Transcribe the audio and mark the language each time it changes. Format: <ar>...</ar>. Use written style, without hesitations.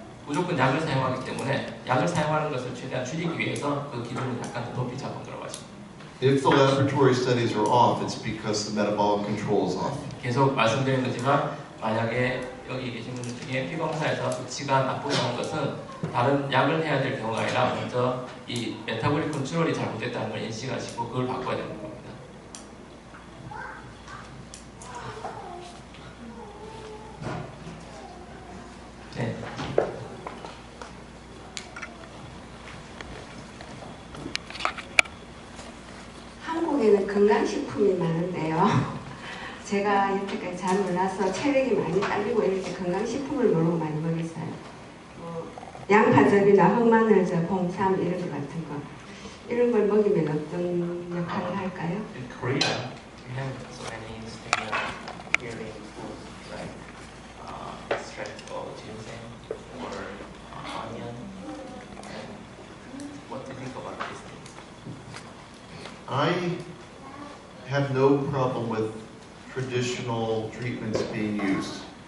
<ko>무조건 약을 사용하기 때문에 약을 사용하는 것을 최대한 줄이기 위해서 그 기준을 약간 더 높이 잡은 거라고 하십니다.</ko> <en>If the laboratory studies are off, it's because the metabolic control is off.</en> <ko>계속 말씀드린 거지만 만약에 여기 계신 분들 중에 피검사에서 수치가 나쁘게 나온 것은 다른 약을 해야 될 경우가 아니라 먼저 이 메타볼릭 컨트롤이 잘못됐다는 걸 인식하시고 그걸 바꿔야 되는 겁니다. 네. 한국에는 건강식품이 많은데요. 제가 여태까지 잘 몰라서 체력이 많이 딸리고 이럴 때 건강식품을 모르고 많이 먹였어요. 양파즙이나 흑마늘즙, 홍삼 이런 것 같은 거. 이런 걸 먹이면 어떤 역할을 할까요?</ko> <en>In Korea, we have so many healing foods like extract of ginseng or onion. And what do you think about these things? I have no problem with traditional treatments being used.</en>